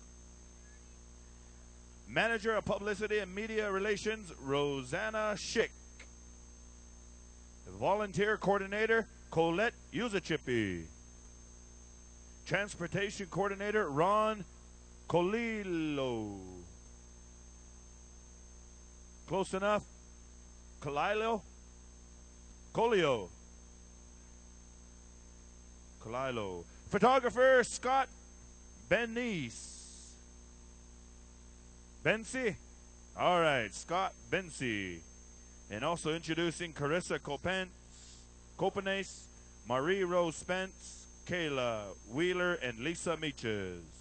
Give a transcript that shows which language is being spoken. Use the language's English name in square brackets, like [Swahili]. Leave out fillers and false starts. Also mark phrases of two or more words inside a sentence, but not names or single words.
[English] Manager of Publicity and Media Relations Rosanna Schick. Volunteer Coordinator Colette Uzachipi. Transportation Coordinator Ron Colilo. Close enough? Colilo? Colio. Colilo. Photographer Scott Benice. Bensi? All right, Scott Bensi. And also introducing Carissa Copenes, Marie Rose Spence, Kayla Wheeler, and Lisa Meaches.